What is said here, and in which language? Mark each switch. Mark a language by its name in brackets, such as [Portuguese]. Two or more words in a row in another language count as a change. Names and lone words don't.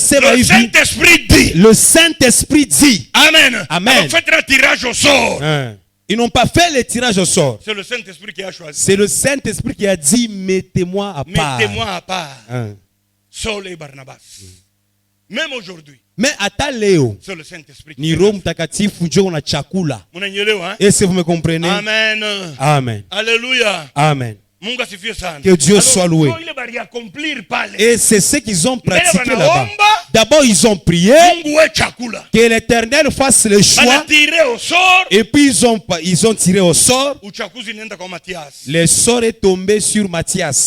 [French] Saint-Esprit dit. Le Saint-Esprit dit. Amen. Amen. Faites un tirage au sort. Ils n'ont pas fait le tirage au sort. C'est le Saint-Esprit qui a choisi. C'est le Saint-Esprit qui a dit, mettez-moi à part. Mettez-moi à part. Saul et Barnabas. Même aujourd'hui. [Swahili] Mais hata leo [French] c'est le Saint-Esprit [Swahili] ni Roho Mtakatifu ndio na chakula. Mnanielewa? [French] Est-ce que vous me comprenez? Amen. Amen. Alléluia. Amen. [Swahili] Mungu asifiwe sana. [French] Que Dieu soit loué. Et c'est ce qu'ils ont pratiqué là-bas. D'abord ils ont prié que l'Éternel fasse le choix. Et puis ils ont tiré au sort. Le sort est tombé sur Matthias.